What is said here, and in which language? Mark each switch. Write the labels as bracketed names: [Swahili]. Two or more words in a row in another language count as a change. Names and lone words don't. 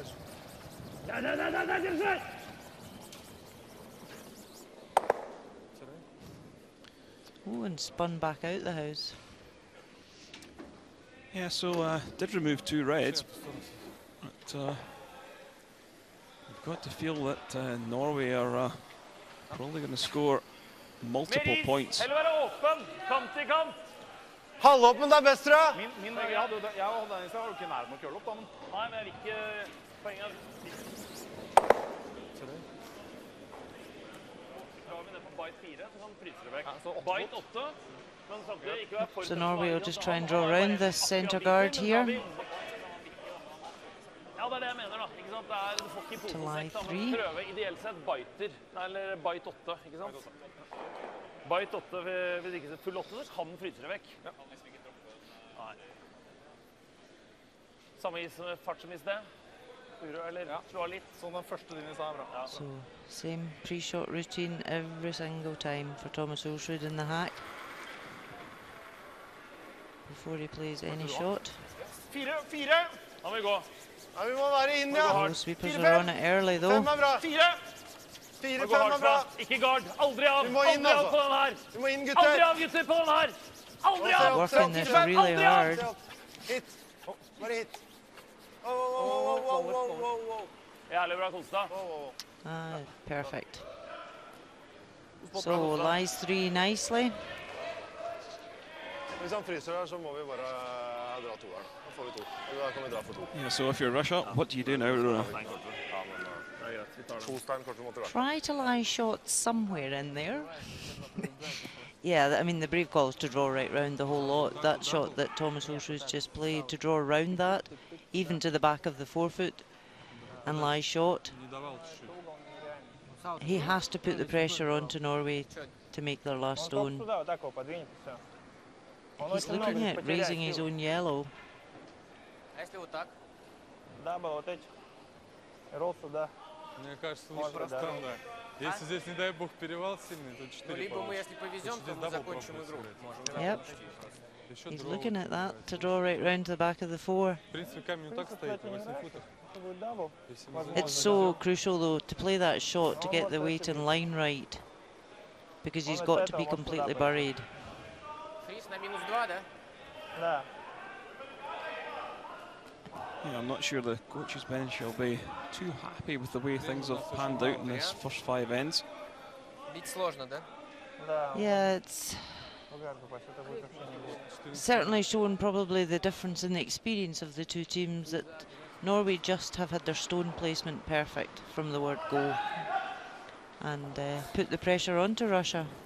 [English] Oh, and spun back out the house. Yeah, so did remove 2 reds. But you've got to feel that Norway are probably going to score multiple points. [Norwegian] Halvåpen, men det er best, tror jeg. Jeg hadde den i sted, var jo ikke nær med å køle opp, da, men... Nei, men jeg vil ikke... Poenget er... Drar vi ned på bite 4, så kan fryse det vekk. Bite 8, men samtidig ikke være for... [English] So Norway will just try and draw around this centre guard here. [Norwegian] Ja, det er det jeg mener da, ikke sant? Du får ikke i posesekk, da, men prøve ideelt sett biter, eller bite 8, ikke sant? Bite 8, hvis ikke full 8, så kan den fryse det vekk. Nei. Samme fart som i sted. Uro, eller slå litt. Sånn den første linjen sa er bra. [English] So same pre-shot routine every single time for Thomas Ulsrud in the hack. Before he plays any shot. [Norwegian] 4! Da må vi gå. Ja, vi må være inn, ja. [English] The sweepers are on it early though. [Norwegian] 5 er bra. 4! 4, 5 er bra. Ikke guard. Aldri av. Vi må inn, Aldri av på den her. Vi må inn, gutter. Aldri av, gutter, på den her. Aldri av. [English] Working this really hard. [Norwegian] Hit. Bare hit. Jævlig bra Kolstad. [English] Perfect. So lies 3 nicely. [Norwegian] Hvis han fryser her, så må vi bare dra 2 her. Da får vi 2. Da kan vi dra for 2. [English] Yeah, so if you're Russia, what do you do now, Runa? Try to lie shots somewhere in there. Yeah, I mean, the brave call is to draw right round the whole lot. That shot that Thomas Ulsrud just played, to draw around that, even to the back of the forefoot, and lie shot. He has to put the pressure onto Norway to make their last stone. He's looking at raising his own yellow. [Russian] Мне кажется, лучше странно. Если здесь, не дай бог, перевал сильный, то 4 Либо мы, если повезем, то мы закончим игру. [English] Yep. He's looking at that to draw right round to the back of the 4. [Russian] В принципе, камень вот так стоит, на 8 футах. [English] It's so crucial though to play that shot to get the weight and line right, because he's got to be completely buried. [Russian] Фриз на -2, да? Да. [English] Yeah, I'm not sure the coach's bench will be too happy with the way things have panned out in this first 5 ends. [Russian] Бить сложно, да? [English] Yeah, it's certainly shown probably the difference in the experience of the two teams, that Norway just have had their stone placement perfect from the word go and put the pressure onto Russia.